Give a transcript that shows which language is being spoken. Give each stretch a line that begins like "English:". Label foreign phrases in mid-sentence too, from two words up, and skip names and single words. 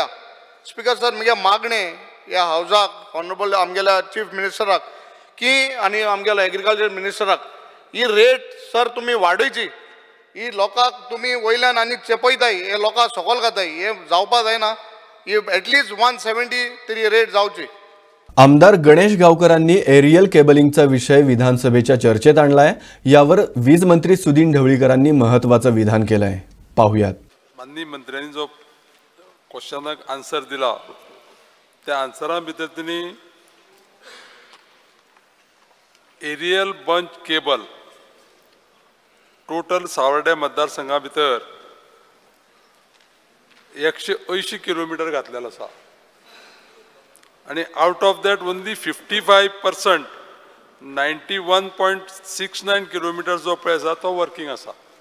Konkani: स्पिकर सर म्हगे मागणे ह्या हावजाक ऑनरेबल आमगेल्या
English: chief minister
Konkani: की आनी आमगेल्या
English: agriculture minister
Konkani: ही रेट सर तुमी वाडयची. ही लोकांक तुमी वयल्यान आनी चेपयताय हे लोकांक सकयल घाताय हे जावपा जायना. ही एटलीस्ट 170 तरी रेट जावची.
Marathi: आमदार गणेश गावकरांनी
English: aerial cabling
Marathi: विषय विधानसभेच्या चर्चेत आणलाय. यावर वीज मंत्री सुदीन ढवळीकरांनी महत्त्वाचं विधान केलंय. पाहुयात.
Konkani: माननीय मंत्र्यांनी जो क्वेश्चनाक आन्सर दिला त्या आन्सरा भितर त्यांनी
English: aerial bunch cable total
Konkani: सावर्डे मतदारसंघा भितर 180 किलोमीटर घातलेलो आसा आणि
English: out of that only
Konkani: 55% 91.69 किलोमीटर जो पळय आसा तो वर्किंग आसा.